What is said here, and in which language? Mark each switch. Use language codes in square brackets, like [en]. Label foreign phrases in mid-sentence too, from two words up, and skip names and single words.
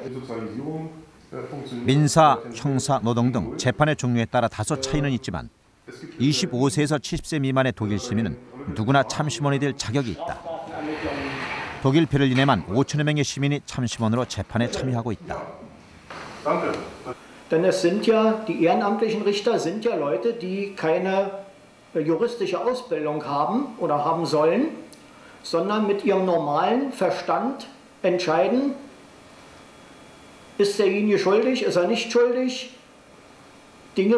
[ko] 민사, 형사, 노동 등 재판의 종류에 따라 다소 차이는 있지만 25세에서 70세 미만의 독일 시민은 누구나 참심원이 될 자격이 있다. 독일 베를린에만 5천여 명의 시민이 참심원으로 재판에 참여하고 있다. [de] Denn es sind ja, die ehrenamtlichen Richter sind ja Leute, die keine juristische Ausbildung haben oder haben sollen, sondern mit ihrem normalen Verstand entscheiden, ist derjenige schuldig, ist er nicht schuldig, Dinge